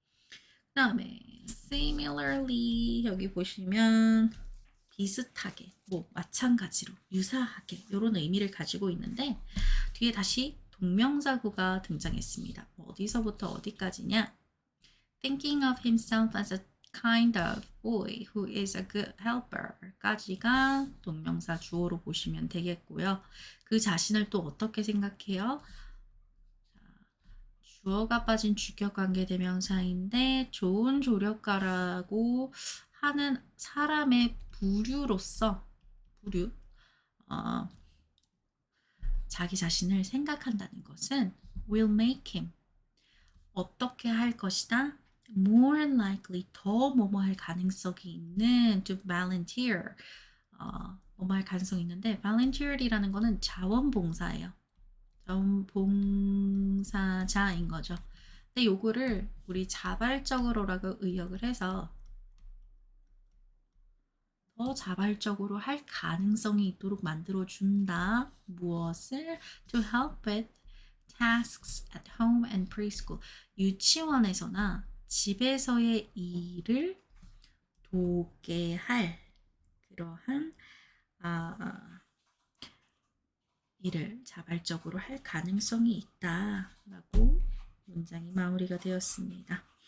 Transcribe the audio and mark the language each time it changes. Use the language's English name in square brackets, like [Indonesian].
[Korean] 그 다음에 similarly 여기 보시면 비슷하게, 뭐 마찬가지로, 유사하게 이런 의미를 가지고 있는데 뒤에 다시 동명사구가 등장했습니다. 어디서부터 어디까지냐? [English] Thinking of himself as a kind of boy who is a good helper [Korean] 까지가 동명사 주어로 보시면 되겠고요. 그 자신을 또 어떻게 생각해요? 주어가 빠진 주격관계 대명사인데 좋은 조력가라고 하는 사람의 부류로서 자기 자신을 생각한다는 것은 [English] will make him [Korean] 어떻게 할 것이다? [English] more likely [Korean] 더 뭐뭐 할 가능성이 있는 [English] to volunteer [Korean] 뭐뭐 할 가능성이 있는데 volunteer이라는 거는 자원봉사예요. 자원봉사자인 거죠. 근데 요거를 우리 자발적으로라고 의역을 해서 더 자발적으로 할 가능성이 있도록 만들어준다. 무엇을? [English] To help with tasks at home and preschool. [Korean] 유치원에서나 집에서의 일을 돕게 할 그러한 일을 자발적으로 할 가능성이 있다라고 문장이 마무리가 되었습니다.